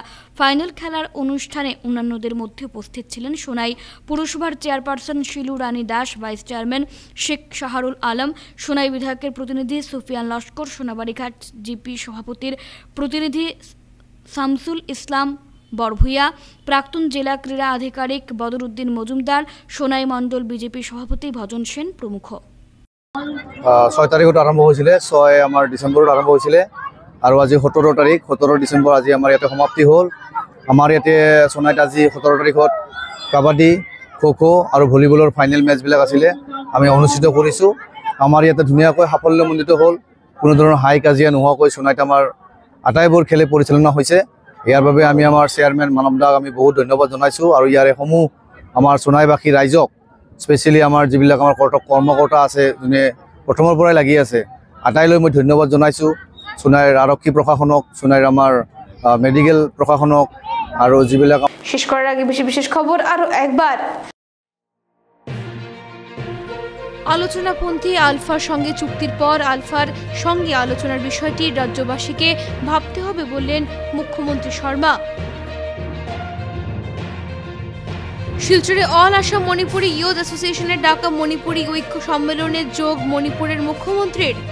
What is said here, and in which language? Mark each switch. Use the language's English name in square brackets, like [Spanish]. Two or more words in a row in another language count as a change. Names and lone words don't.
[Bangla] ফাইনাল খেলার অনুষ্ঠানে অন্যান্যদের মধ্যে উপস্থিত ছিলেন সোনাই পুরসভার চেয়ারপারসন শিলু রানী দাস, ভাইস চেয়ারম্যান শেখ শাহরুল আলম, সোনাই বিধায়কের প্রতিনিধি সুফিয়ান লস্কর, সোনাবাড়িঘাট জিপি সভাপতির প্রতিনিধি শামসুল ইসলাম বরভুইয়া, প্রাক্তন জেলা ক্রীড়া আধিকারিক বদরুদ্দিন মজুমদার, সোনাই মণ্ডল বিজেপি সভাপতি ভজন সেন প্রমুখ। [Assamese] 6 তাৰিখত আৰম্ভ হৈছিলে, 6 আমাৰ ডিচেম্বৰত আৰম্ভ হৈছিলে আৰু আজি 17 ডিচেম্বৰ আজি আমাৰ ইয়াতে সমাপ্তি হ'ল। আমাৰ ইয়াতে সোনাইত আজি 17 তাৰিখত কাবাডী, খো-খো আৰু ভলীবলৰ ফাইনেল মেচবিলাক আছিলে, আমি অনুষ্ঠিত কৰিছোঁ। আমাৰ ইয়াতে ধুনীয়াকৈ সাফল্যমণ্ডিত হ'ল। কোনো ধৰণৰ হাই কাজিয়া নোহোৱাকৈ সোনাইত আমাৰ আটাইবোৰ খেলে পৰিচালনা হৈছে। ইয়াৰ বাবে আমি আমাৰ চেয়াৰমেন মানৱ দাক আমি বহুত ধন্যবাদ জনাইছোঁ আৰু ইয়াৰে সমূহ আমাৰ সোনাইবাসী ৰাইজক, স্পেচিয়েলি আমাৰ যিবিলাক আমাৰ কৰ্মকৰ্তা আছে যোনে প্ৰথমৰ পৰাই লাগি আছে, আটাইলৈ মই ধন্যবাদ জনাইছোঁ। সোনাইৰ আৰক্ষী প্ৰশাসনক, সোনাইৰ আমাৰ মেডিকেল প্ৰশাসনক, আৰু যিবিলাক [Bangla] শেষ করার আগে বিশেষ খবর আরো একবার। আলোচনাপন্থী আলফার সঙ্গে চুক্তির পর আলফার সঙ্গে আলোচনার বিষয়টি রাজ্যবাসীকে ভাবতে হবে বললেন মুখ্যমন্ত্রী শর্মা। শিলচরে অল আসাম মণিপুরি ইয়ুথ অ্যাসোসিয়েশনের ডাকা মণিপুরি ঐক্য সম্মেলনে যোগ মণিপুরের মুখ্যমন্ত্রীর।